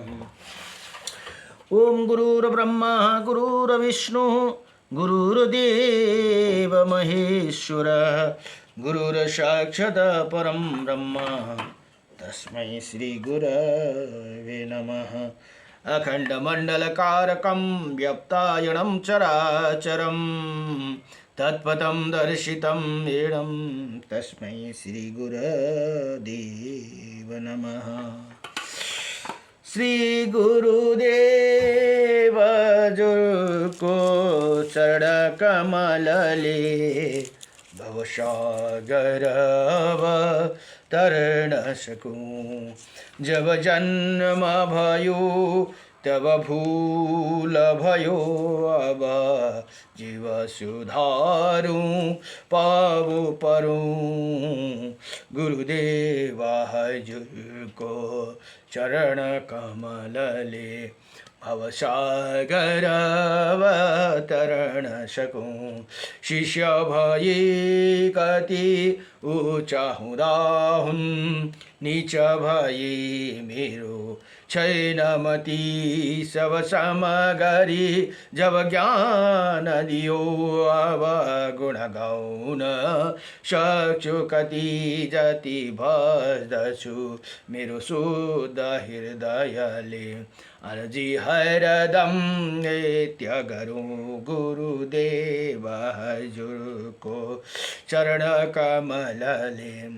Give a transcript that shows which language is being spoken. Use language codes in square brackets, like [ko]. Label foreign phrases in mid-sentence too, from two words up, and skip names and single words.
[sa] ओम गुरुर्ब्रह्मा गुरुर्विष्णु गुरुर्देव महेश्वरः गुरुर्साक्षात् परं ब्रह्म तस्मै श्री गुरवे नमः। अखण्डमण्डलकारकं व्याप्तायनं चराचरं तत्पदं दर्शितं येनं तस्मै श्री गुरुदेव नमः। [ne] श्री गुरुदेव को चरण कमलले भवसागर तर न सकूं जब जन्म भयो तब भूल भयो अब जीव सुधारूं पावो परूं गुरुदेवा हजूर को चरण कमल ले भवसागरवतरण सकूं। शिष्य भये कति ऊंचा हुदा हुन, नीच भये मेरो छैन मति। सब समगरी जब ज्ञान दियो, अब गुण गाउन सक्छु कति। जति भज्दछु मेरो शुद्ध हृदयले, अर्जी हरदम नित्य गरौँ गुरुदेव हजुरको चरण कमलले।